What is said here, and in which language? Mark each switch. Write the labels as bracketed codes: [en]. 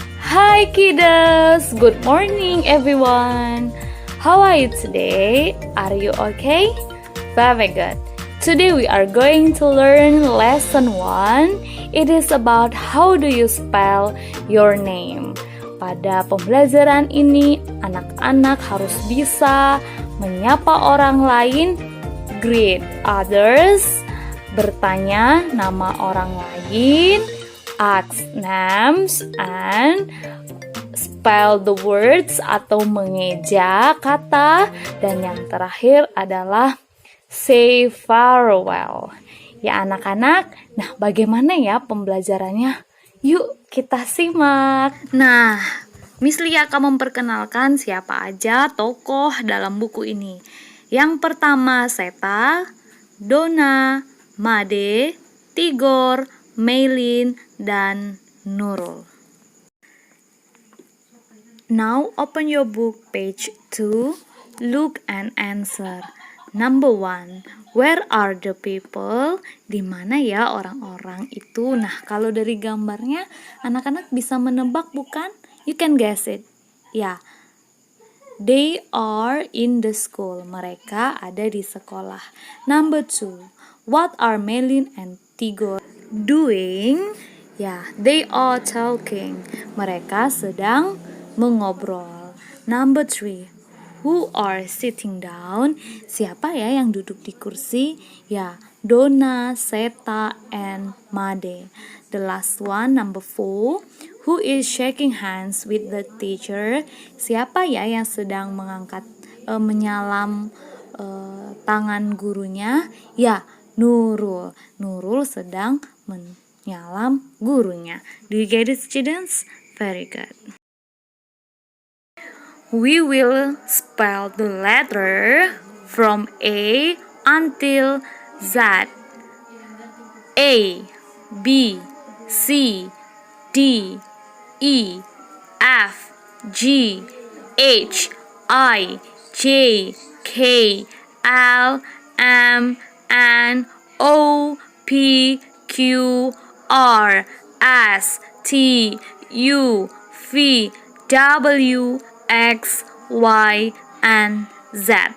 [en] Hi kiddos, good morning everyone. How are you today? Are you okay? Very good. Today we are going to learn lesson 1. It is about how do you spell your name. [id] Pada pembelajaran ini, anak-anak harus bisa menyapa orang lain, [en] greet others, [id] bertanya nama orang lain, [en] ask names, and spell the words [id] atau mengeja kata, dan yang terakhir adalah [en] say farewell. [id] Ya anak-anak, nah bagaimana ya pembelajarannya? Yuk kita simak. Nah, Miss Lia akan memperkenalkan siapa aja tokoh dalam buku ini. Yang pertama Seta, Donna, Made, Tigor, Maylin, dan Nurul. [en] Now open your book page 2, look and answer. Number 1, where are the people? [id] Di mana ya orang-orang itu? Nah, kalau dari gambarnya anak-anak bisa menebak bukan? [en] You can guess it. [id] Ya. [en] They are in the school. [id] Mereka ada di sekolah. [en] Number 2, what are Maylin and Tigor doing? [id] Ya, [en] they are talking. [id] Mereka sedang mengobrol. [en] Number 3, who are sitting down? [id] Siapa ya yang duduk di kursi? [en] Ya, Donna, Seta, and Made. The last one, number 4, who is shaking hands with the teacher? [id] Siapa ya yang sedang menyalam tangan gurunya? Ya, Nurul. Nurul sedang menyalam gurunya. [en] Do you get it, students? Very good. We will spell the letter from A until Z. A, B, C, D, E, F, G, H, I, J, K, L, M, N, O, P, Q, R, S, T, U, V, W, X, Y, and Z.